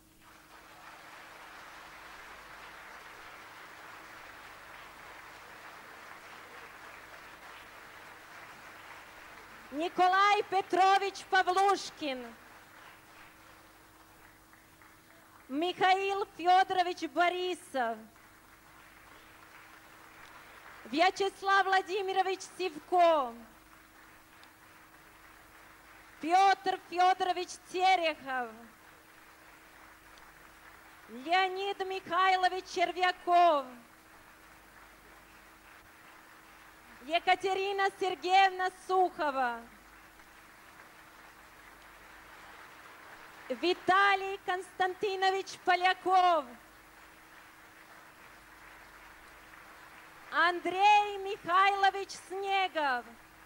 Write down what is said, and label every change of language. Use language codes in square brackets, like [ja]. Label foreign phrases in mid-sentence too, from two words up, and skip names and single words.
[ru] Nikolaj Petrović Pavluškin, Mihail Fjodorović Borisov, Vyacheslav Vladimirović Sivko, Петр Федорович Терехов, Леонид Михайлович Червяков, Екатерина Сергеевна Сухова, Виталий Константинович Поляков, Андрей Михайлович Снегов,